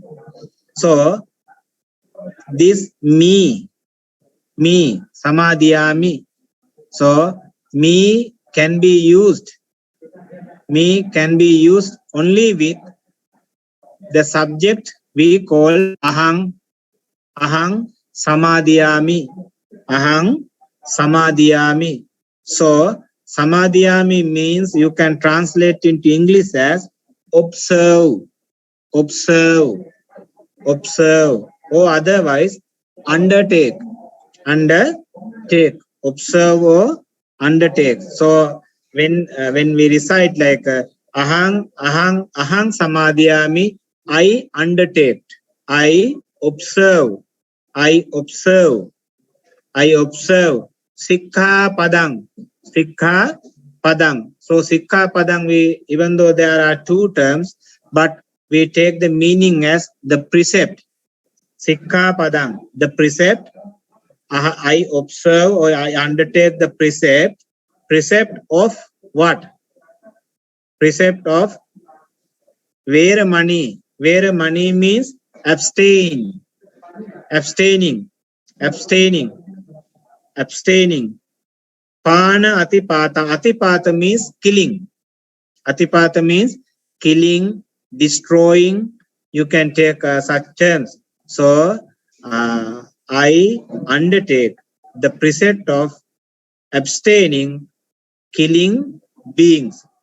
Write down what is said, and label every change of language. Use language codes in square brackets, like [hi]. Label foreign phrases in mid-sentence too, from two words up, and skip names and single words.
[en] So this me, Samadhiyami. So me can be used. Me can be used only with the subject we call [pi] ahang, samadhiyami, ahang, samadhiyami. [en] So samadhiyami means you can translate into English as observe, or otherwise undertake, observe or undertake. So when we recite like [pi] ahang samadhiyami, [en] I undertake, I observe, [pi] sikha padang. So sikha padang, [en] we, even though there are two terms, but we take the meaning as the precept. [pi] Sikha padang, [en] the precept. I observe or I undertake the precept. Precept of what? Precept of Veramani. Veramani means abstaining. [pi] Pana atipata. [en] Atipata means killing. Atipata means killing, destroying. You can take such terms. So I undertake the precept of abstaining, killing beings.